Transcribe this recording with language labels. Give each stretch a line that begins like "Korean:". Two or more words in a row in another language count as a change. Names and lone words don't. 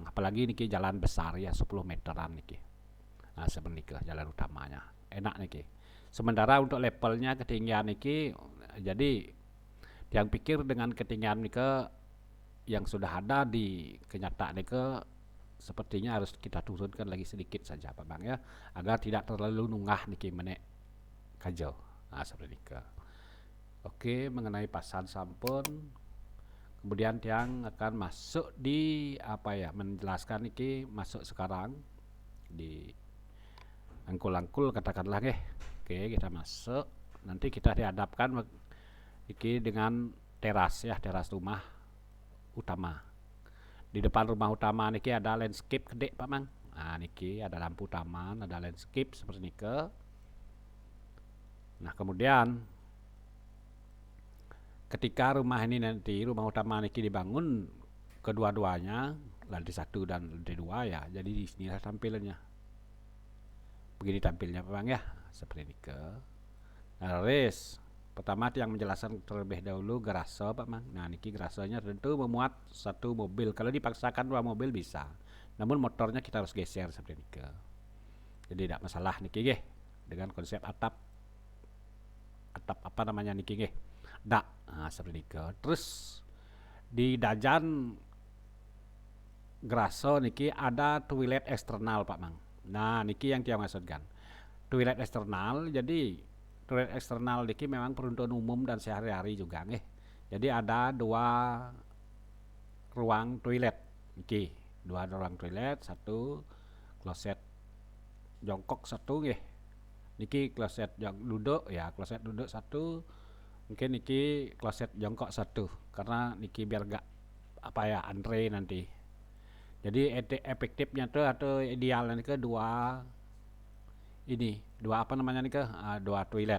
Indonesian: Apalagi niki jalan besar ya 10 meteran niki. Nah, seperti itu jalan utamanya. Enak niki. Sementara untuk levelnya ketinggian niki, jadi yang pikir dengan ketinggian nike yang sudah ada di kenyataan nike sepertinya harus kita turunkan lagi sedikit saja Pak Bang ya, agar tidak terlalu
Balinese: nunggah niki menek kajo.
Indonesian: Nah, seperti nike. Oke, mengenai
Balinese: pasan sampun,
Indonesian: kemudian tiang akan masuk di apa ya, menjelaskan niki masuk sekarang di angkul-angkul katakanlah nggih. Oke, kita masuk. Nanti kita dihadapkan iki dengan teras ya, teras rumah utama. Di depan rumah utama niki ada landscape gede Pak Mang. Nah, niki ada lampu taman, ada landscape seperti niki. Nah, kemudian ketika rumah ini nanti, rumah utama niki dibangun kedua-duanya, lantai 1 dan lantai 2 ya. Jadi di sini tampilannya. Begini tampilnya Pak Bang ya, seperti niki. Nah, pertama yang menjelaskan terlebih dahulu garase Pak Mang. Nah, niki garasenya tentu memuat satu mobil. Kalau dipaksakan 2 mobil bisa. Namun motornya kita harus geser seperti niki. Jadi tidak masalah niki nggih. Dengan konsep atap apa namanya niki nggih. Dak. Nah, seperti niki. Terus di dajan garase niki ada toilet eksternal Pak Mang. Nah, niki yang dia maksudkan. Toilet eksternal, jadi toilet eksternal niki memang peruntukan umum dan sehari-hari juga nggih. Jadi ada 2 ruang toilet niki, 2 ruang toilet, 1 kloset jongkok 1 nggih. Niki kloset duduk ya, kloset duduk 1. Mungkin niki kloset jongkok 1 karena niki biar gak apa ya, antre nanti. Jadi efektifnya tuh atau idealnya ke 2 ini, 2 apa namanya nih ke 2 toilet.